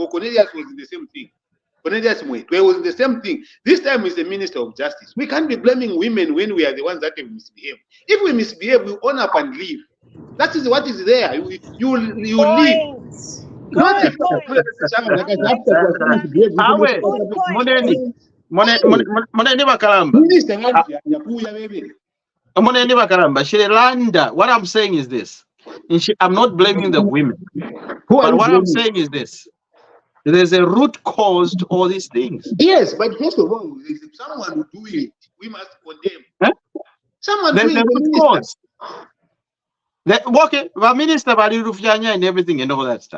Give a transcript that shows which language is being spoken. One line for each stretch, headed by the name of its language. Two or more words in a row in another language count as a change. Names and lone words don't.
English: Cornelius was in the same thing. Cornelius Mwetwe was in the same thing. This time is the Minister of Justice. We can't be blaming women when we are the ones that have misbehaved. If we misbehave, we own up and leave. That is what is there. You leave. Points. Not Good after point. I'm going to misbehave, you Zambi. can Awe. Good respond. point. Moneni. Hey,
Bemba: Moneni Bakalamba.
English: Minister, Nyakuya, baby.
Bemba: Moneni Bakalamba. Shirelanda.
English: What I'm saying is this. I'm not blaming the women. Who are But you what I'm blaming? saying is this. There's a root cause to all these things. Yes, but first of all, if someone will do it, we must condemn. Huh? Someone There's doing a the root minister. cause. Okay, the minister Rufyanya and everything and all that stuff.